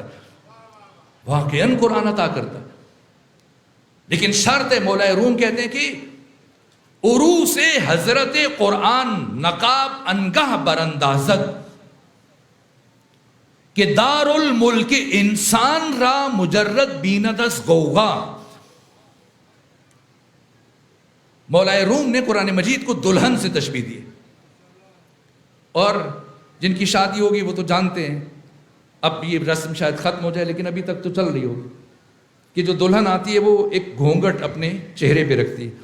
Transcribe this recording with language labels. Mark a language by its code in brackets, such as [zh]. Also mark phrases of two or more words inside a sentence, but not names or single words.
[ur] واقعاً قرآن عطا کرتا ہے، لیکن شرط ہے. مولا روم کہتے ہیں کہ [fa] عروس حضرت قرآن نقاب انگاہ براندازد کہ دار الملک انسان را مجرد بیند از غوغا. [ur] مولا روم نے قرآن مجید کو دلہن سے تشبیہ دی، اور جن کی شادی ہوگی وہ تو جانتے ہیں. اب یہ رسم شاید ختم ہو جائے لیکن ابھی تک تو چل رہی ہوگی کہ جو دلہن آتی ہے وہ ایک گھونگھٹ اپنے چہرے پہ رکھتی ہے.